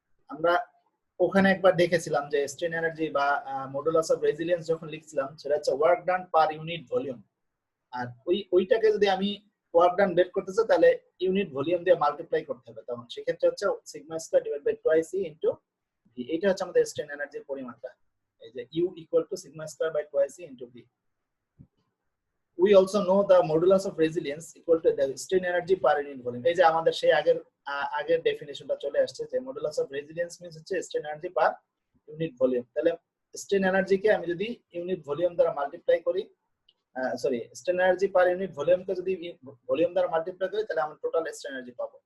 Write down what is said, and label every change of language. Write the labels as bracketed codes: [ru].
[bn] আমরা ওখানে একবার দেখেছিলাম যে স্ট্রেন এনার্জি বা মডুলাস অফ রেজিলিয়েন্স যখন লিখছিলাম সেটা হচ্ছে work done per unit volume, আর ওইটাকে যদি আমি ওয়ার্ক ডান বের করতে চাই তাহলে ইউনিট ভলিউম দিয়ে মাল্টিপ্লাই করতে হবে, তখন সেক্ষেত্রে হচ্ছে sigma square divide by twice E into V. এটা হচ্ছে আমাদের স্ট্রেন এনার্জির পরিমাণটা, এই যে you equal to sigma square by twice E into V. [en] We also know the modulus of resilience equal to the strain energy per unit volume. [bn] এই যে আমাদের সেই আগের ডেফিনিশনটা চলে আসছে যে modulus of resilience means হচ্ছে strain energy per unit volume। তাহলে strain energy কে আমি যদি ইউনিট ভলিউম দ্বারা মাল্টিপ্লাই করি, sorry strain energy per unit volume কে যদি ভলিউম দ্বারা মাল্টিপ্লাই করি তাহলে আমরা টোটাল strain energy পাবো।